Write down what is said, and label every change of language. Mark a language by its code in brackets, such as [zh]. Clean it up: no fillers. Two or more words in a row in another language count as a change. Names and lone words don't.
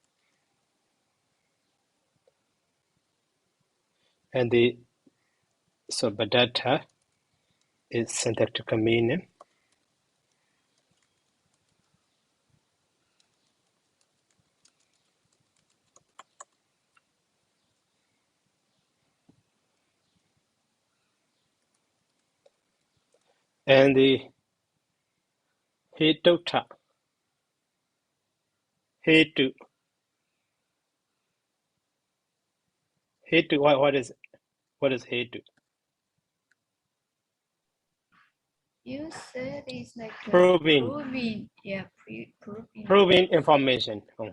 [en] And so Badatta is synthetic meaning. And the Hedutta. Hetu. Hetu, what is Hetu? You said it's like Proving. Yeah, proving. Proving information.